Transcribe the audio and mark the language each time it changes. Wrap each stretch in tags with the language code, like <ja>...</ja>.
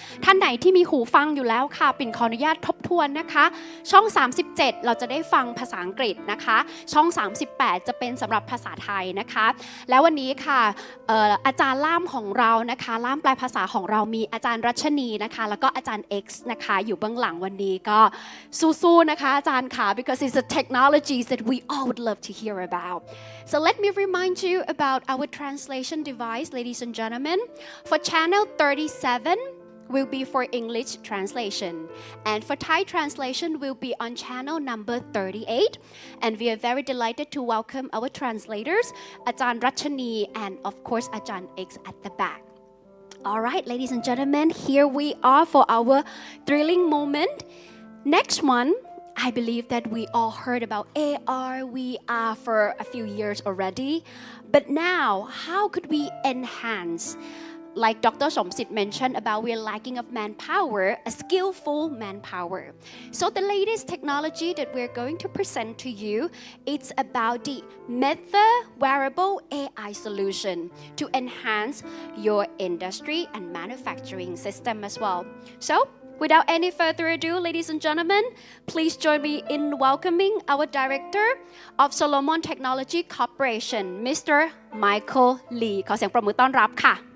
<th>ท่านไหนที่มีหูฟังอยู่แล้วค่ะปิ่นขออนุญาตทบทวนนะคะช่อง37เราจะได้ฟังภาษาอังกฤษนะคะช่อง38จะเป็นสำหรับภาษาไทยนะคะแล้ววันนี้ค่ะ อาจารย์ล่ามของเรานะคะล่ามแปลภาษาของเรามีอาจารย์รัชนีนะคะแล้วก็อาจารย์ X นะคะอยู่เบื้องหลังวันนี้ก็สู้ๆนะคะอาจารย์ค่ะ</th> <en>because it's the technologies that we all would love to hear about. So let me remind you about our translation device, ladies and gentlemen. For channel 37 will be for English translation, and for Thai translation will be on channel number 38. And we are very delighted to welcome our translators, Ajahn Rachani and of course Ajahn X at the back. All right, ladies and gentlemen, here we are for our thrilling moment. Next one. I believe that we all heard about AR, VR for a few years already. But now, how could we enhance? Like Dr. Somsit mentioned about we're lacking of manpower, a skillful manpower. So the latest technology that we're going to present to you, it's about the Meta wearable AI solution to enhance your industry and manufacturing system as well. So, without any further ado, ladies and gentlemen, please join me in welcoming our Director of Solomon Technology Corporation, Mr.</en> <th>Michael Lee ขอเสียงปรบมือต้อนรับค่ะ</th>